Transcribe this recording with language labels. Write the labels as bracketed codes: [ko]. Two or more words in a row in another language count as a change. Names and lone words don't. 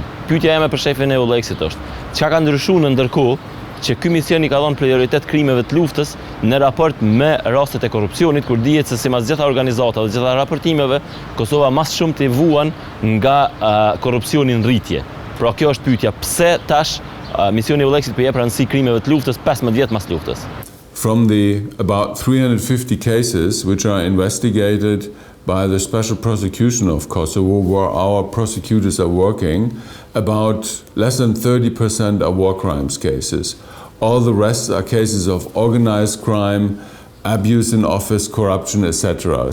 [sq] Pyetja ime për shefin e Eulexit është: çka ka ndryshuar në ndërkohë që ky mision i ka dhënë prioritet krimeve të luftës në raport me rastet e korrupsionit, kur dihet se sipas gjitha organizata dhe gjitha raportimeve, Kosova mas shumë të vuan nga korrupsioni në rritje. Pra kjo është pyetja, pse tash misioni i Eulexit po jep rëndësi krimeve të luftës 15 vjet mas luftës? [en] From the about 350 cases which are investigated by the Special Prosecution of Kosovo, where our prosecutors are working, about less than 30% are war crimes cases. All the rest are cases of organized crime, abuse in office, corruption, etc.